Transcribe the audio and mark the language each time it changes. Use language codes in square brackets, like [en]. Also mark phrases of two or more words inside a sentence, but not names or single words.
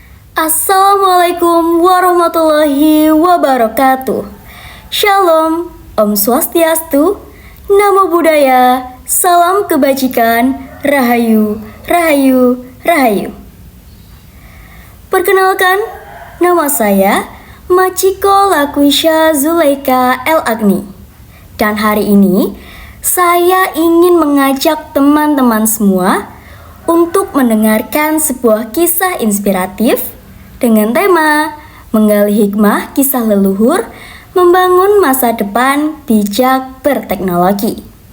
[ar] السلام عليكم ورحمة الله وبركاته. [id] Shalom, [sa] Om Swastiastu, [pi] Namo Buddhaya, [id] Salam Kebajikan, Rahayu, Rahayu, Rahayu. Perkenalkan, nama saya Machiko Lakuisha Zuleika El Agni. Dan hari ini, saya ingin mengajak teman-teman semua untuk mendengarkan sebuah kisah inspiratif dengan tema menggali hikmah kisah leluhur, membangun masa depan bijak berteknologi.